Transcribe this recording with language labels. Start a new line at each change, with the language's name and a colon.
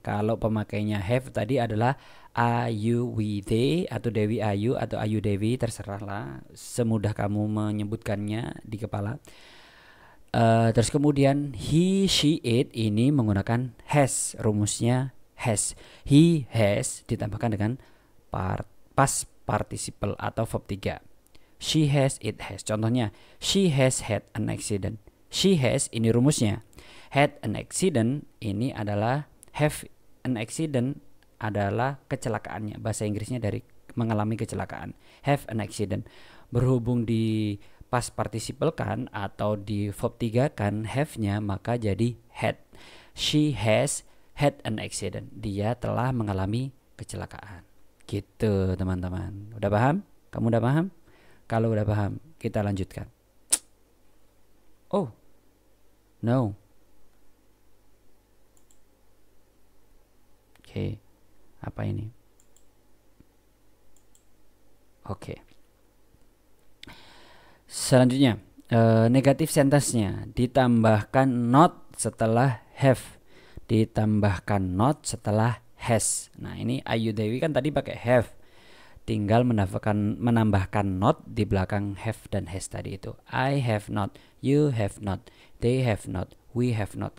Indonesian: Kalau pemakainya have tadi adalah Ayu we they atau Dewi Ayu atau Ayu Dewi, terserahlah semudah kamu menyebutkannya di kepala. Terus kemudian he she it ini menggunakan has, rumusnya has.
English: He has
Indonesian: ditambahkan dengan
English: past participle atau verb 3. She has, it has. Contohnya, she has had an accident. She has,
Indonesian: ini rumusnya.
English: Had an accident,
Indonesian: ini adalah have an accident adalah kecelakaannya. Bahasa Inggrisnya dari mengalami kecelakaan.
English: Have an accident.
Indonesian: Berhubung di past participle kan atau di verb 3 kan have-nya, maka jadi had.
English: She has had an accident.
Indonesian: Dia telah mengalami kecelakaan. Gitu teman-teman. Udah paham? Kamu udah paham? Kalau udah paham, kita lanjutkan.
English: Oh, no.
Indonesian: Oke, apa ini? Oke. Selanjutnya, negatif sentence-nya ditambahkan not setelah have, ditambahkan not setelah has. Nah, ini Ayu Dewi kan tadi pakai have. Tinggal menambahkan not di belakang have dan has tadi itu.
English: I have not, you have not, they have not, we have not.